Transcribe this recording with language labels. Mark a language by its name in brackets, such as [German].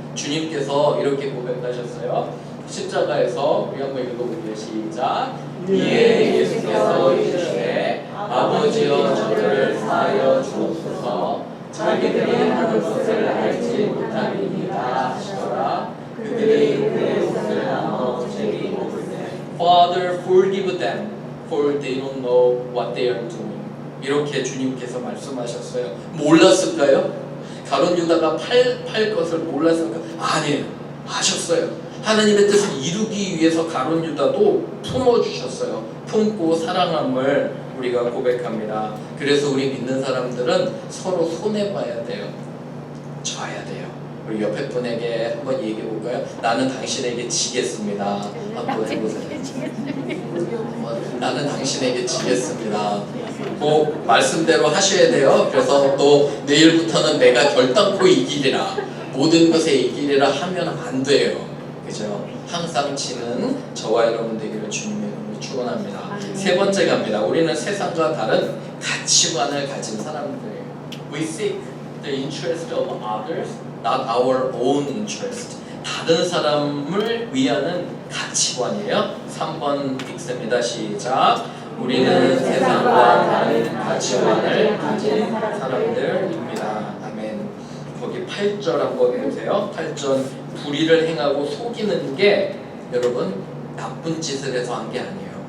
[Korean] 주님께서 이렇게 고백하셨어요. 십자가에서 우리 한번 읽어볼게요. 시작. 이에 예수께서 이르시되 아버지여 저들을 사하여 주옵소서. 자기들이 하는 것을 알지 못함이니라 하시더라. 그들이 그의 옷을 나눠 제게 입었으되 [English] Father, forgive them, for they don't know what they are doing. [Korean] 이렇게 주님께서 말씀하셨어요. 몰랐을까요? 가룟 유다가 팔 것을 몰랐을까요? 아니에요. 아셨어요. 하나님의 뜻을 이루기 위해서 가룟 유다도 품어주셨어요. 품고 사랑함을 우리가 고백합니다. 그래서 우리 믿는 사람들은 서로 손해봐야 돼요. 져야 돼요. 우리 옆에 분에게 한번 얘기해 볼까요? 나는 당신에게 지겠습니다. 한번 해보세요. 나는 당신에게 지겠습니다. 꼭 말씀대로 하셔야 돼요. 그래서 또 내일부터는 내가 결단코 이기리라, 모든 것에 이기리라 하면 안 돼요. 그죠? 항상 지는 저와 여러분 되기를 주님의 이름으로 축원합니다. 세 번째 갑니다. 우리는 세상과 다른 가치관을 가진 사람들이에요. [English] We seek the interest of others, not our own interest. [Korean] 다른 사람을 위하는 가치관이에요. 3번 읽습니다. 시작. 우리는 세상과 다른 가치관을 가진 사람들입니다. 아멘. 거기 8절 한번 보세요. 8절 불의를 행하고 속이는 게 여러분 나쁜 짓을 해서 한 게 아니에요.